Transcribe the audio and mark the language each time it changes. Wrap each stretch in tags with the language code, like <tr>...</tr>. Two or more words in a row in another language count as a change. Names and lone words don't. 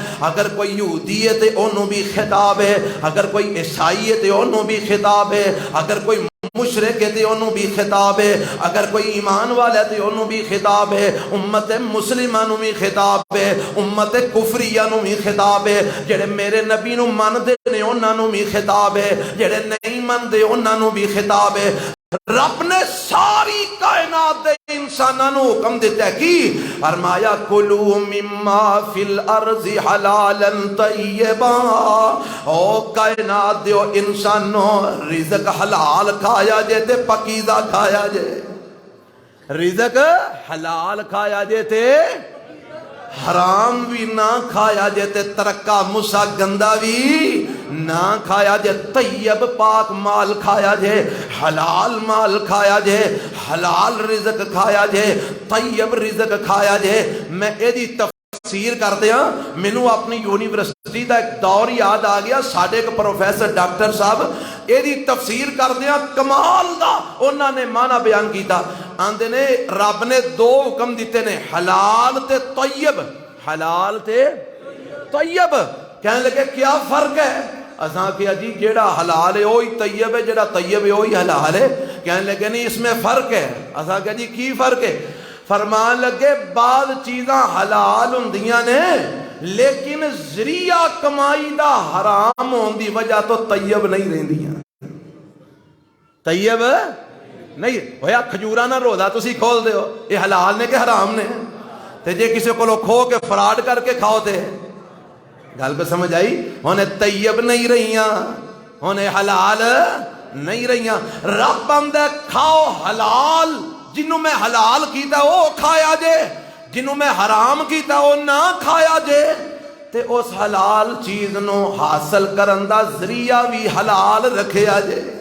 <pa>اگر کوئی یہودی ہے تے اونوں بھی خطاب ہے، اگر کوئی عیسائی ہے تے اونوں بھی خطاب ہے، اگر کوئی مشرک ہے تے انہوں بھی خطاب ہے، اگر کوئی ایمان والا ہے تے انہوں بھی خطاب ہے، امت مسلمہ نو بھی خطاب ہے، امت کفریہ نو بھی خطاب ہے، جڑے میرے نبی نو من دے نے انہاں نو بھی خطاب ہے، جڑے نہیں من دے انہاں نو بھی خطاب ہے۔ رب نے ساری کائنات دے انساناں نو حکم دیتا ہے کی فرمایا</pa> <ar>کلوا مما فی الارض حلالا طیبا،</ar> <pa>او کائنات دیو انسانو رزق حلال کھایا جے تے پاکیزہ کھایا جے، رزق حلال کھایا جے تے حرام بھی نہ کھایا جے تے ترکا مسا گندا بھی نہ کھایا جے، طیب پاک مال کھایا جے، حلال مال کھایا جے، حلال رزق کھایا جے، طیب رزق کھایا جے۔ میں ایدی تفسیر</pa> <ur>کرتے ہیں،</ur> <pa>مینوں اپنی یونیورسٹی دا ایک دور یاد آ گیا، ساڈے ایک پروفیسر ڈاکٹر صاحب ایدی تفسیر</pa> <ur>کرتے ہیں</ur> <pa>کمال دا، انہاں نے معنی بیان کیتا، آندے نے رب نے دو حکم دیتے نے حلال تے طیب، حلال تے طیب۔</pa> <ur>کہنے لگے کیا فرق ہے؟</ur> <pa>اساں کہا جی جیڑا حلال ہے وہی طیب ہے، جیڑا طیب ہے وہی حلال ہے۔</pa> <ur>کہنے لگے نہیں اس میں فرق ہے۔</ur> <pa>اساں کہا جی کی فرق ہے؟ فرمان لگے بعض چیزاں حلال ہوندیاں نے لیکن ذریعہ کمائی دا حرام ہون دی وجہ تو طیب نہیں رہندیاں، طیب نہیں ہویا۔ کھجوراں نہ روزہ تسی کھول دے ہو، یہ حلال نے کہ حرام نے؟ تے جے کسی کو کھو کے فراڈ کر کے کھاؤ تے گل کو سمجھ آئی؟ ہونے طیب نہیں رہیاں، ہونے حلال نہیں رہیاں۔ رب اندے کھاؤ حلال، جنہوں میں حلال کیتا وہ کھایا جے، جنہوں میں حرام کیتا وہ نہ کھایا جے، تے اس حلال چیز نو حاصل کرن دا ذریعہ بھی حلال رکھیا جے۔</pa>